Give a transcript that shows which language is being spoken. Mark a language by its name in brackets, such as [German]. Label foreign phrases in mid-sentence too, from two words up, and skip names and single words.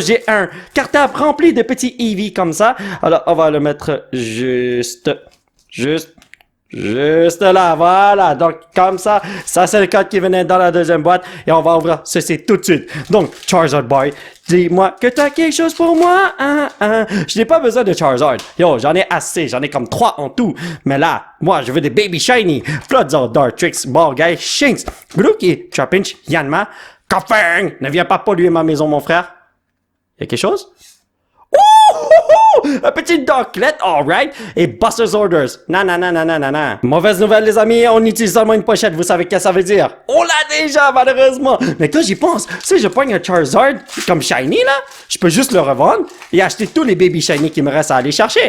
[French] J'ai un cartable rempli de petits Eevee comme ça. Alors, on va le mettre juste là, voilà. Donc, comme ça, ça c'est le code qui venait dans la deuxième boîte et on va ouvrir ceci tout de suite. Donc, Charizard Boy, dis-moi que t'as quelque chose pour moi, Je n'ai pas besoin de Charizard. Yo, j'en ai assez, j'en ai comme 3 en tout. Mais là, moi, je veux des Baby Shiny. Floodzolt, Dartrix, Morgai, Shinx, Grookey, Trapinch, Yanma, Koffing. Ne viens pas polluer ma maison, mon frère. Y a quelque chose? Un petit Darklet, alright. Et Boss's Orders. Non. Mauvaise nouvelle, les amis. On utilise seulement une pochette. Vous savez ce que ça veut dire? On l'a déjà, malheureusement. Mais quand j'y pense, si je pogne un Charizard comme Shiny, là, je peux juste le revendre et acheter tous les Baby Shiny qui me restent à aller chercher.